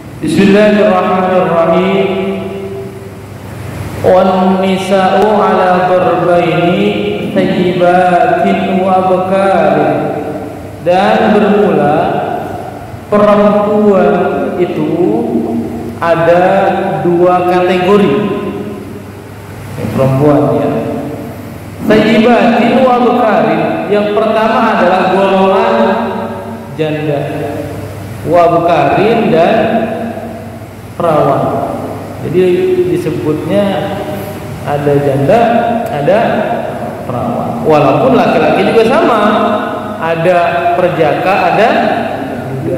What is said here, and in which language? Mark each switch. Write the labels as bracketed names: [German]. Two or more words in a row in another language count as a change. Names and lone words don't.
[Arabic] بسم الله الرحمن الرحيم. والنساء على ضربين ثيبات وأبكار. [Indonesian] Dan bermula perempuan itu ada dua kategori perempuannya. [Arabic] ثيبات وأبكار. [Indonesian] Yang pertama adalah golongan janda, [Arabic] وأبكار [Indonesian] dan perawan. Jadi disebutnya ada janda, ada perawan. Walaupun laki-laki juga sama, ada perjaka, ada muda.